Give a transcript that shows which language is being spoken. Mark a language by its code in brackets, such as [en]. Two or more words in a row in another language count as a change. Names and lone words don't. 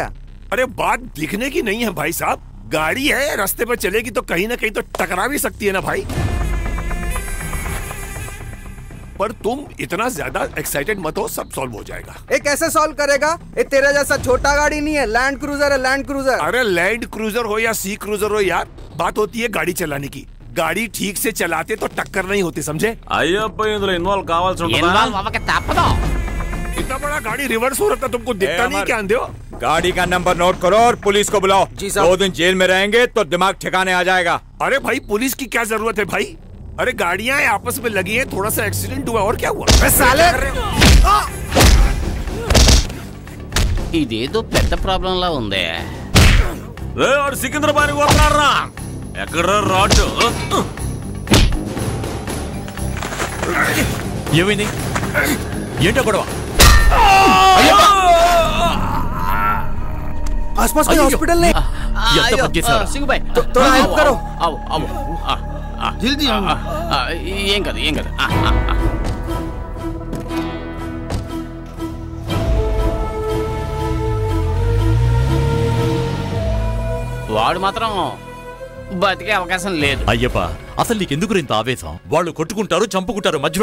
[hi] अरे बात दिखने की नहीं है भाई साहब, गाड़ी है, रास्ते पर चलेगी तो कहीं ना कहीं तो टकरा भी सकती है ना भाई। पर तुम इतना ज्यादा एक्साइटेड मत हो, सब सॉल्व हो जाएगा। ये कैसे सॉल्व करेगा? ये तेरे जैसा छोटा गाड़ी नहीं है, लैंड क्रूजर है, लैंड क्रूजर। अरे लैंड क्रूजर हो या सी क्रूजर हो यार, बात होती है गाड़ी चलाने की। गाड़ी ठीक से चलाते तो टक्कर नहीं होती, समझे? [te] అయ్యప్ప ఇందులో ఇన్వాల్వ్ కావాల్సి ఉంటుందా? ఇన్వాల్వ్ అవ్వక తప్పదు. [hi] इतना बड़ा गाड़ी रिवर्स हो रहा था, तुमको दिखता नहीं क्या अंधे हो? गाड़ी का नंबर नोट करो और पुलिस को बुलाओ। जी साहब। 2 दिन जेल में रहेंगे तो दिमाग ठिकाने आ जाएगा। अरे भाई पुलिस की क्या जरूरत है भाई? अरे गाड़ियां आपस में लगी हैं, थोड़ा सा एक्सीडेंट हुआ और क्या हुआ? साले [te] ఇదేదో పెద్ద ప్రాబ్లం లా ఉందే. రే వాడు సికింద్రాబాద్ వస్తున్నారా? ఎక్కడ రాడు? ఏమైంది? ఏంటో గొడవ? [hi] आसपास कोई हॉस्पिटल नहीं? [te] ఎంత పని చేశావురా? సింగుబాయ్ [hi] थोड़ा हेल्प करो। [te] జల్దీ ఏం కాదు ఏం కాదు. వాడు మాత్రం బతికే అవకాశం లేదు. అయ్యప్ప అసలు నీకెందుకు ఇంత ఆవేశం? వాళ్ళు కొట్టుకుంటారు, చంపుకుంటారు, మధ్యలో